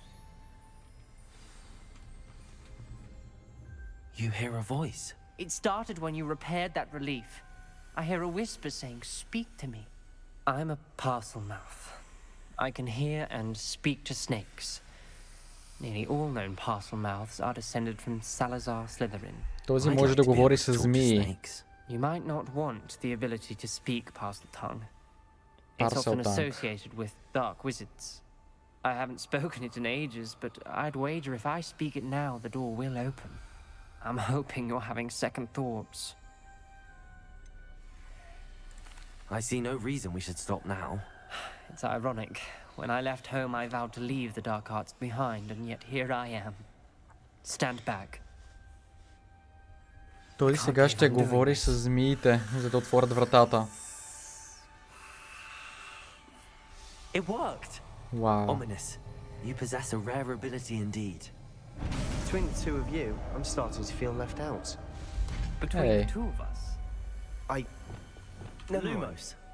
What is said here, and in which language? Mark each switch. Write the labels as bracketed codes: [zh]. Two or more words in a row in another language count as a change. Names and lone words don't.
[en] You hear a voice? It started when you repaired that relief. I hear a whisper saying, "Speak to me." I'm a parcel mouth. I can hear and speak to snakes. Nearly all known parcel mouths are descended from Salazar Slytherin. [bg] Този може да говори с змии. [en] You might not want the ability to speak parcel tongue. It's often associated with dark wizards. I haven't spoken it in ages, but I'd wager if I speak it now, the door will open. I'm hoping you're having second thoughts. I see no reason we should stop now. It's ironic. When I left home, I vowed to leave the dark arts behind, and yet here I am. Stand back. [bg] Той сега ще говори с змиите, за да отворят вратата. [en] It worked. Wow. Ominous. You possess a rare ability indeed. Between the two of you, I'm starting to feel left out. Between the two of us? Lumos.